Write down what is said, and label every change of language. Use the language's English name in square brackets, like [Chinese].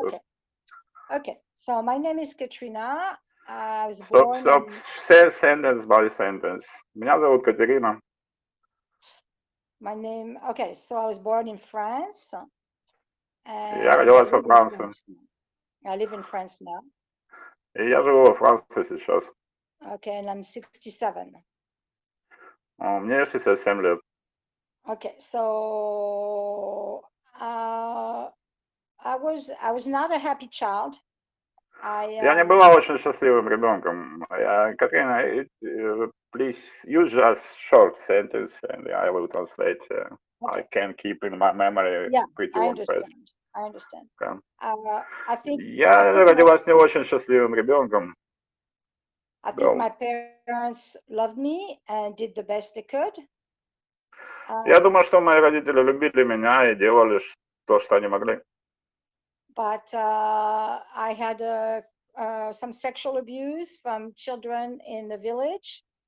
[English] Okay. Okay, so my name is Katrina. I was born sentence by sentence. [Russian] Меня зовут Катерина. [English] My name, okay, so I was born in France. [Russian] Я родилась во Франции. [English] I live in France now. [Russian] И я живу во Франции сейчас. [English] Okay, and I'm 67. [Russian] Мне 67 лет. [English] Okay, so I was not a happy child. [Russian] Я не была очень счастливым ребенком. Катрина, [English] please use just short sentence and I will translate. I can keep in my memory pretty long phrase. I understand. Okay. [Russian] Я родилась не очень счастливым ребенком. [English] I think my parents loved me and did the best they could. [Russian] Я думаю, что мои родители любили меня и делали то, что они могли. [English] But I had some sexual abuse from children in the village.